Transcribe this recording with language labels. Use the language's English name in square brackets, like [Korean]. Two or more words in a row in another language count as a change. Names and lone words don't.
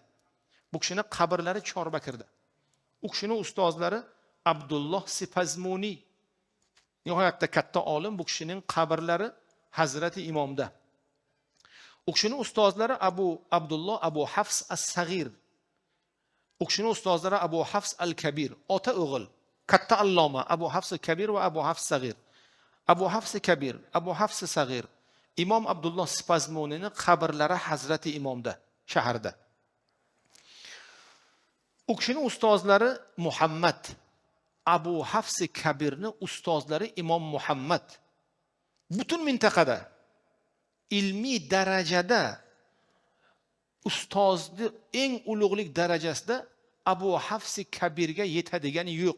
[Uzbek] Bu kishining qabrlari Chorbakrda. U kishining ustozlari Abdulloh Sipazmuni. Nihoyatda katta olim, bu kishining qabrlari Hazrati Imomda. U kishining ustozlari Abdulloh Abu Hafs as-Saghir. U kishining ustozlari Abu Hafs al-Kabir, ota o'g'il, katta alloma Abu Hafs al-Kabir va Abu Hafs Saghir. Abu Hafs al-Kabir, Abu Hafs Saghir, Imom Abdulloh Sipazmunining qabrlari Hazrati Imomda, shaharda. U kishining ustozlari Muhammad, Abu Hafs al-Kabirning ustozlari Imom Muhammad. Butun mintaqada ilmiy darajada ustozni eng ulug'lik darajasida Abu Hafs Kabirga yetadigani yo'q.